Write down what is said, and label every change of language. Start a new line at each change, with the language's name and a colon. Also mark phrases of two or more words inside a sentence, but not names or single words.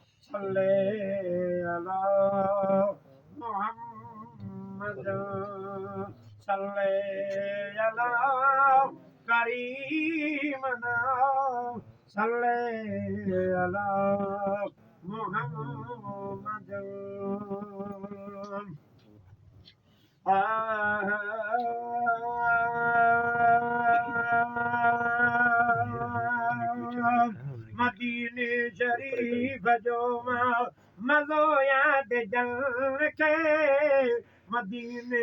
Arabic: صلي على محمد صلي على كريمنا صلي على محمد
Sindhi: मदीने शरीफ जो मज़ो याद जल के मदीने